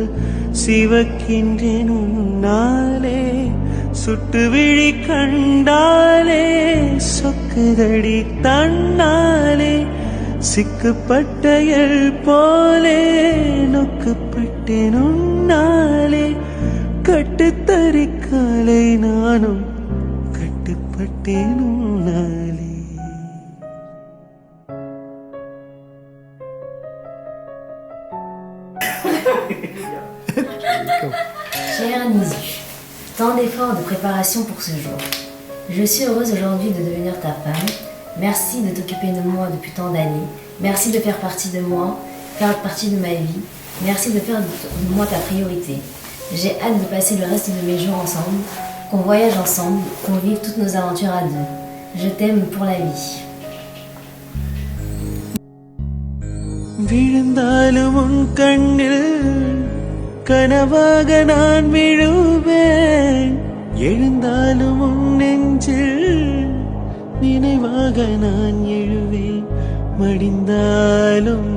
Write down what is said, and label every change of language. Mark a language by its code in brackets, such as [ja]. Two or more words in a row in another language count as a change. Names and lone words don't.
[ta] சிவக்கின்றனும் நாளே, சுட்டு விழி கண்டாலே சொக்குதடி தன்னாலே, சிக்குப்பட்டையல் போலே நொக்குப்பட்டேனும் நாளே, கட்டுத்தறிக்காலை நானும் கட்டுப்பட்டேனும் நாளே. [fr] Chère Nisu, tant d'efforts de préparation pour ce jour. Je suis heureuse aujourd'hui de devenir ta femme. Merci de t'occuper de moi depuis tant d'années. Merci de faire partie de moi, faire partie de ma vie. Merci de faire de moi ta priorité. J'ai hâte de passer le reste de mes jours ensemble, qu'on voyage ensemble, qu'on vive toutes nos aventures à deux. Je t'aime pour la vie. [ta] விழுந்தாலும் உன் கண்ணில் கனவாக நான் விழுவேன், எழுந்தாலும் உன் நெஞ்சில் நினைவாக நான் எழுவேன், மடிந்தாலும்